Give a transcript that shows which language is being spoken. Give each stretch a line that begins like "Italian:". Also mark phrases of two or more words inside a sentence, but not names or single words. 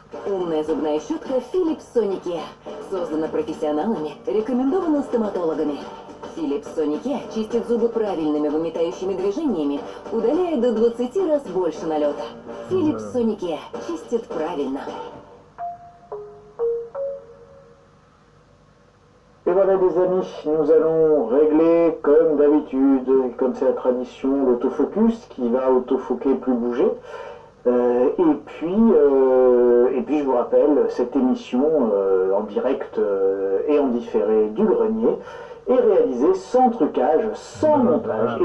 Russian: Умная зубная щетка Philips Sonicare. Создана профессионалами, рекомендована стоматологами. Philips Sonicare чистит зубы правильными выметающими движениями, удаляя до 20 раз больше налета. Philips Sonicare чистит правильно.
French: Et voilà les amis, nous allons régler comme d'habitude, comme c'est la tradition, l'autofocus qui va autofoquer plus bouger. Et puis je vous rappelle, cette émission en direct et en différé du grenier est réalisée sans trucage, sans montage.